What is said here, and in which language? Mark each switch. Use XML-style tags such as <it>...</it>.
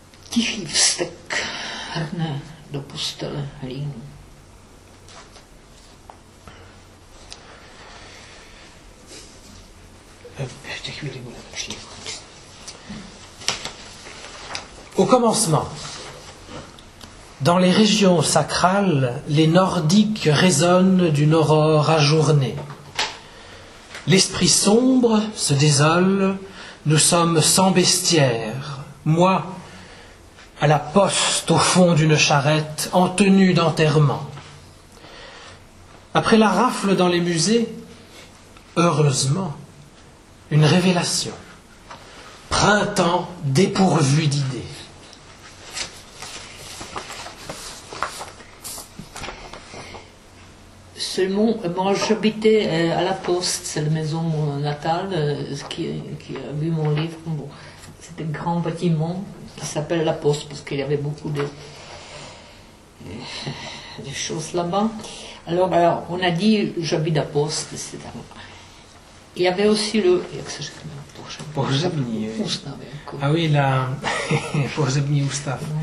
<cs>Tichý vztek hrne do postele hlínu. Ještě chvíli budeme šli.</cs> <fr>Au commencement, dans les régions sacrales, les Nordiques résonnent d'une aurore ajournée. L'esprit sombre se désole, nous sommes sans bestiaire. Moi, à la poste au fond d'une charrette, en tenue d'enterrement. Après la rafle dans les musées, heureusement, une révélation. Printemps dépourvu d'idées. Seulement, moi j'habitais à la Poste, c'est la maison natale, qui a vu mon livre. Bon, c'était un grand bâtiment qui s'appelle la Poste parce qu'il y avait beaucoup de choses là-bas. Alors, on a dit j'habite à Poste, etc. Il y avait aussi le...</fr> <cs>Pohřební.</cs> <fr>Ah oui, la</fr> <cs>pohřební ústav.</cs>